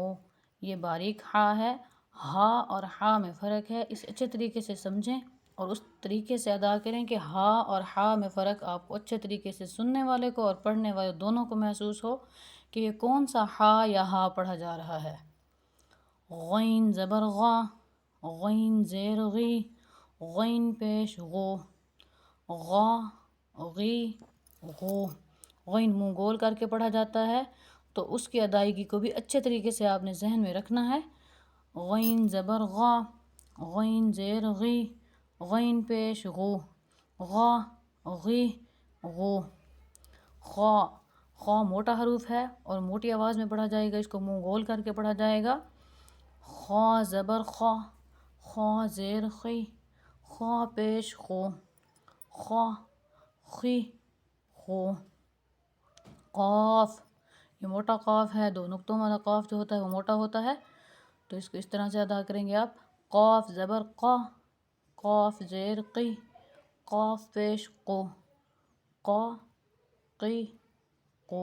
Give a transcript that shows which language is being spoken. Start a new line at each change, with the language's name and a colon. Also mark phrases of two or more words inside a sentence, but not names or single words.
Urdu: یہ باریک ہا ہے، ہا اور ہا میں فرق ہے، اسے اچھے طریقے سے سمجھیں اور اس طریقے سے ادا کریں کہ ہا اور ہا میں فرق آپ کو اچھے طریقے سے سننے والے کو اور پڑھنے والے دونوں کو محسوس ہو کہ یہ کون سا ہا یا ہا پڑھا جا رہا ہے۔ غین زبر غا، غین زیر غی، غین پیش غو، غا غی غو۔ غین منہ گول کر کے پڑھا جاتا ہے تو اس کی ادائیگی کو بھی اچھے طریقے سے آپ نے ذہن میں رکھنا ہے۔ غین زبر غا، غین زیر غی، غین پیش غو، غا غی غو۔ خا، خا موٹا حروف ہے اور موٹی آواز میں پڑھا جائے گا، اس کو منہ گول کر کے پڑھا جائے گا۔ خا زبر خا، خا زیر خی، خا پیش خو، خا خی خو۔ قاف، یہ موٹا قاف ہے، 2 نقطوں والا قاف جو ہوتا ہے وہ موٹا ہوتا ہے، تو اس کو اس طرح سے ادا کریں گے آپ۔ قاف زبر قا، قاف زیر قی، قاف پیش قو، قا قی قو۔